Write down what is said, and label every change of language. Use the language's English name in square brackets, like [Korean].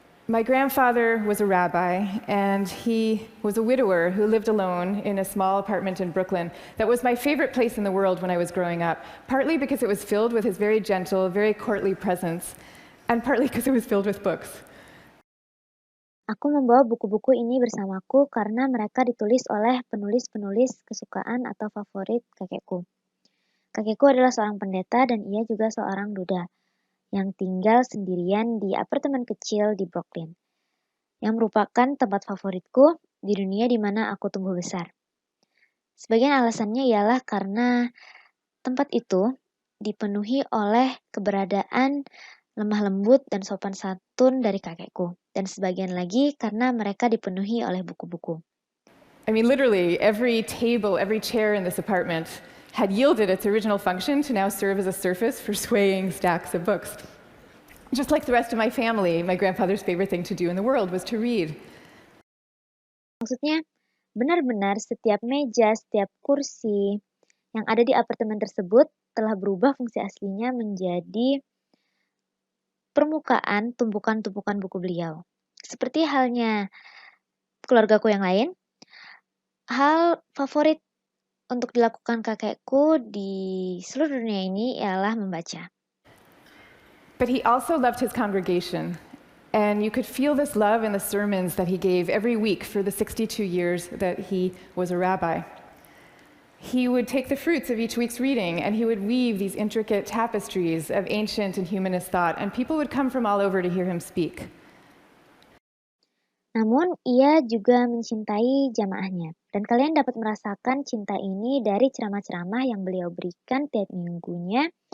[English] My grandfather was a rabbi, and he was a widower who lived alone in a small apartment in Brooklyn. That was my favorite place in the world when I was growing up, partly because it was filled with his very gentle, very courtly presence, and partly because it was filled with books. [Indonesian] Aku membawa buku-buku ini bersamaku karena mereka ditulis oleh penulis-penulis kesukaan atau favorit kakekku. Kakekku adalah seorang pendeta dan ia juga seorang duda yang tinggal sendirian di apartemen kecil di Brooklyn, yang merupakan tempat favoritku di dunia di mana aku tumbuh besar. Sebagian alasannya ialah karena tempat itu dipenuhi oleh keberadaan lemah lembut dan sopan santun dari kakekku, dan sebagian lagi karena mereka dipenuhi oleh buku-buku. [English] I mean, literally, every table, every chair in this apartment had yielded its original function to now serve as a surface for swaying stacks of books. Just like the rest of my family, my grandfather's favorite thing to do in the world was to read. [Indonesian] Maksudnya, benar-benar setiap meja, setiap kursi yang ada di apartemen tersebut telah berubah fungsi aslinya menjadi permukaan tumpukan-tumpukan buku beliau. Seperti halnya keluargaku yang lain, hal favorit untuk dilakukan kakekku di seluruh dunia ini ialah membaca. [English] But he also loved his congregation, and you could feel this love in the sermons that he gave every week for the 62 years that he was a rabbi. He would take the fruits of each week's reading, and he would weave these intricate tapestries of ancient and humanist thought, and people would come from all over to hear him speak. [Indonesian] Namun, ia juga mencintai jamaahnya, dan kalian dapat merasakan cinta ini dari ceramah-ceramah yang beliau berikan tiap minggunya.